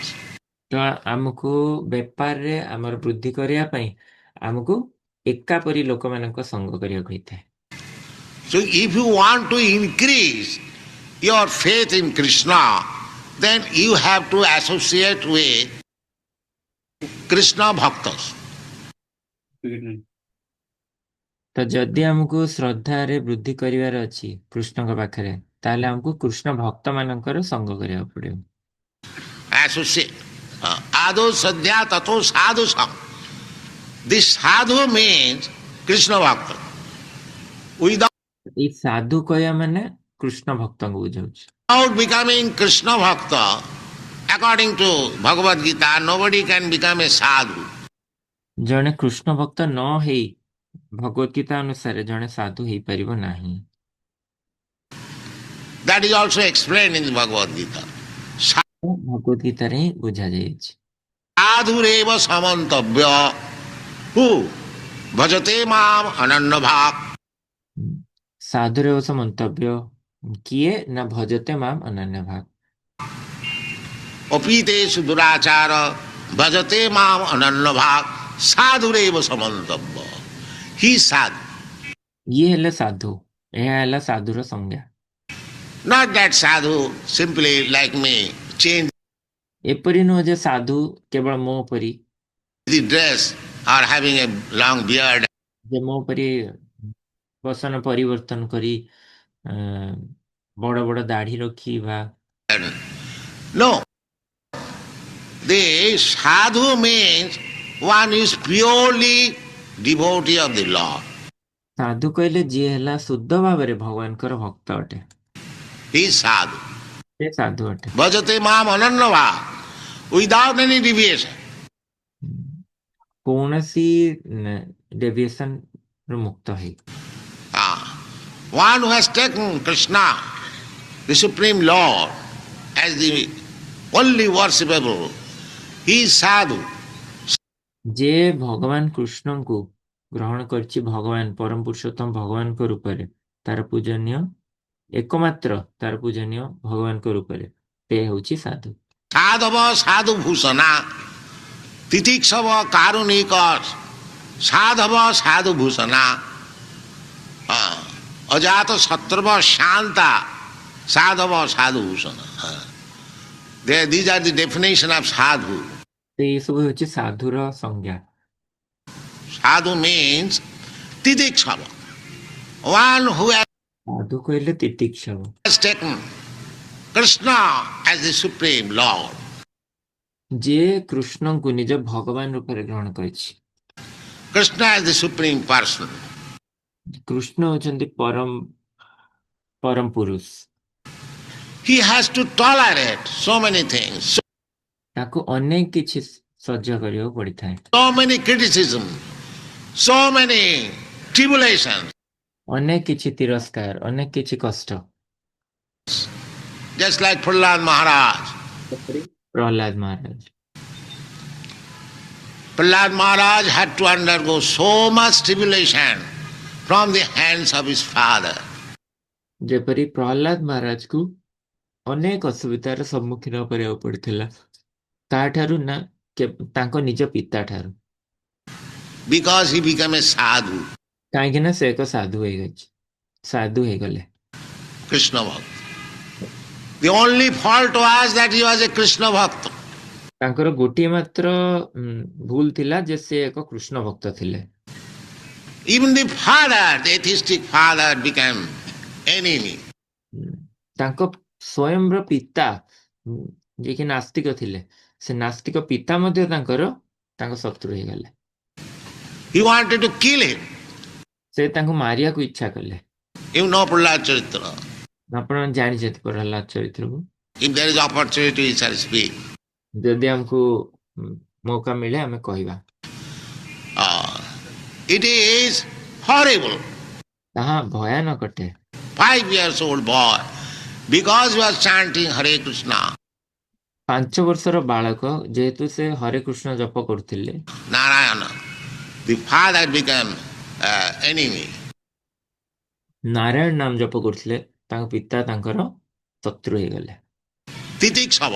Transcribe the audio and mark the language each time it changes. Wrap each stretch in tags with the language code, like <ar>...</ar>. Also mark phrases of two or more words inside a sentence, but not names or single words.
<or>ତ ଆମକୁ ବେପାରରେ ଆମର ବୃଦ୍ଧି କରିବା ପାଇଁ ଆମକୁ ଏକାପରି ଲୋକମାନଙ୍କ ସଂଘ କରିବାକୁ ହେଇଥାଏ।</or> <en>So if you want to increase your faith in Krishna, then you have to associate with Krishna Bhaktas.</en> <or>ତ ଯଦି ଆମକୁ ଶ୍ରଦ୍ଧାରେ ବୃଦ୍ଧି କରିବାର ଅଛି କୃଷ୍ଣଙ୍କ ପାଖରେ, ତାହେଲେ ଆମକୁ କୃଷ୍ଣ ଭକ୍ତ ମାନଙ୍କର ସଂଘ କରିବାକୁ ପଡିବ।</or> <en>Associate.</en> <sa>आदौ श्रद्धा ततः साधु सङ्ग.</sa> <en>This sadhu means Krishna Bhakta. Without</en> <or>ଏଇ ସାଧୁ କହିବା ମାନେ କୃଷ୍ଣ ଭକ୍ତଙ୍କୁ ବୁଝାଉଛି।</or> <en>becoming Krishna Bhakta, according to Bhagavad Gita, nobody can become a sadhu.</en> <or>ଜଣେ କୃଷ୍ଣ ଭକ୍ତ ନ ହେଇ ଭଗବତ ଗୀତା ଅନୁସାରେ ଜଣେ ସାଧୁ ହେଇପାରିବ ନାହିଁ।</or> <en>That is also explained in the Bhagavad Gita.</en> <or>ଭଗବତ ଗୀତାରେ ହିଁ ବୁଝାଯାଇଛି।</or> <sa>साधुरेव समन्तव्य who भजते माम् अनन्य भाक्. ସାଧୁରେ ବସ ମନ୍ତବ୍ୟ</sa> <or>କିଏ ନା</or> <sa>ଭଜତେ ମାମ୍ ଅନନ୍ୟ ଭାଗ। अपितेषु दुराचार भजते माम् अनन्य भाक्. साधुरेव समन्तव्य.</sa> <en>He is sadhu.</en> <or>ଇଏ ହେଲେ ସାଧୁ, ଏହା ହେଲା ସାଧୁର ସଂଜ୍ଞା।</or> <en>Not that sadhu simply like me change</en> <or>ଏପରି ନୁହଁ ଯେ ସାଧୁ କେବଳ ମୋ ପରି,</or> <en>the dress or having a long beard.</en> <or>ଯେ ମୋ ପରି ବସନ ପରିବର୍ତ୍ତନ କରି ବଡ ବଡ ଦାଢି ରଖିବା।</or> <en>No. The sadhu means one is purely devotee of the Lord.</en> <or>ସାଧୁ କହିଲେ ଯିଏ ହେଲା ଶୁଦ୍ଧ ଭାବରେ ଭଗବାନଙ୍କର ଭକ୍ତ ଅଟେ,</or> <en>He is sadhu.</en> <or>ସେ ସାଧୁ ଅଟେ।</or> <sa>भजते माम् अनन्य भाक्.</sa> <en>Without any deviation.</en> <or>କୌଣସି ଡେଭିଏସନ ରୁ ମୁକ୍ତ ହେଇ।</or> <en>One who has taken Krishna, the Supreme Lord, as the only worshipable, he is sadhu.</en> <or>ଯେ ଭଗବାନ କୃଷ୍ଣଙ୍କୁ ଗ୍ରହଣ କରିଛି ଭଗବାନ ପରମ ପୁରୁଷୋତ୍ତମ ଭଗବାନଙ୍କ ରୂପରେ, ତାର ପୂଜନୀୟ ଏକମାତ୍ର ତାର ପୂଜନୀୟ ଭଗବାନଙ୍କ ରୂପରେ, ସେ ହେଉଛି ସାଧୁ।</or> <sa>साधव साधु भूषण, तितिक्षव कारुणिक, साधव साधु भूषण, अजात शत्रव शान्त, साधव साधु भूषण.</sa> <en>These are the definition of sadhu.</en> <or>ଏଇ ସବୁ ହେଉଛି ସାଧୁର ସଂଜ୍ଞା।</or> <en>Sadhu means titikshava, one who</en> <or>ସାଧୁ କହିଲେ ତିତିକ୍ଷବ,</or> <en>has taken Krishna as the Supreme Lord.</en> <or>ଯିଏ କୃଷ୍ଣଙ୍କୁ ନିଜ ଭଗବାନ ରୂପରେ ଗ୍ରହଣ କରିଛି।</or> <en>Krishna as the Supreme Person.</en> <or>କୃଷ୍ଣ ହେଉଛନ୍ତି ପରମ ପୁରୁଷ।</or> <en>He has to tolerate so many things,</en> <or>ତାକୁ ଅନେକ କିଛି ସହ୍ୟ କରିବାକୁ ପଡିଥାଏ,</or> <en>so many criticism, so many tribulations.</en> <or>ଅନେକ କିଛି ତିରସ୍କାର, ଅନେକ କିଛି କଷ୍ଟ।</or> <en>just like Prahlad Maharaj.</en> <or>ଯେପରି ପ୍ରହ୍ଲାଦ ମହାରାଜ</or> <en>Prahlad Maharaj had to undergo so much tribulation from the hands of his father.</en> <or>ଯେପରି ପ୍ରହ୍ଲାଦ ମହାରାଜକୁ ଅନେକ ଅସୁବିଧାର ସମ୍ମୁଖୀନ କରିବାକୁ ପଡିଥିଲା କାହାଠାରୁ ନା ତାଙ୍କ ନିଜ ପିତା ଠାରୁ</or> <en>Because he became a sadhu,</en> <or>କାହିଁକି ନା ସେ ଏକ ସାଧୁ ହେଇଗଲେ</or> <en>Krishna Bhakt. The only fault was that he was a Krishna Bhakt.</en> <or>ତାଙ୍କର ଗୋଟିଏ ମାତ୍ର ଭୁଲ ଥିଲା ଯେ ସେ ଏକ କୃଷ୍ଣ ଭକ୍ତ ଥିଲେ</or> <en>Even the father, the atheistic father, became enemy.</en> <or>ତାଙ୍କ ସ୍ୱୟଂର ପିତା ଯିଏକି ନାସ୍ତିକ ଥିଲେ ସେ ନାସ୍ତିକ ପିତା ମଧ୍ୟ ତାଙ୍କ ଶତ୍ରୁ ହେଇଗଲେ</or> <en>He wanted to kill him.</en> <or>ସେ ତାଙ୍କୁ ମାରିବାକୁ ଇଚ୍ଛା କଲେ</or> <en>You know Prahlad Charitra.</en> <or>ଆପଣ ଜାଣିଛନ୍ତି ପ୍ରହ୍ଲାଦ ଚରିତ୍ରକୁ</or> <en>If there is opportunity, we shall speak.</en> <or>ଯଦି ଆମକୁ ମୌକା ମିଳେ ଆମେ କହିବା</or> <en>It is horrible.</en> <or>ତାହା ଭୟାନକ ଅଟେ</or> <en>5 years old boy, because he was chanting Hare Krishna,</en> <or>5 ବର୍ଷର ବାଳକ ଯେହେତୁ ସେ ହରେ କୃଷ୍ଣ ଜପ କରୁଥିଲେ</or> <en>Narayana, the father became enemy.</en> <or>ନାରାୟଣ ନାମ ଜପ କରୁଥିଲେ ତାଙ୍କ ପିତା ତାଙ୍କର ଶତ୍ରୁ ହେଇଗଲେ</or> <en>Titiksava.</en>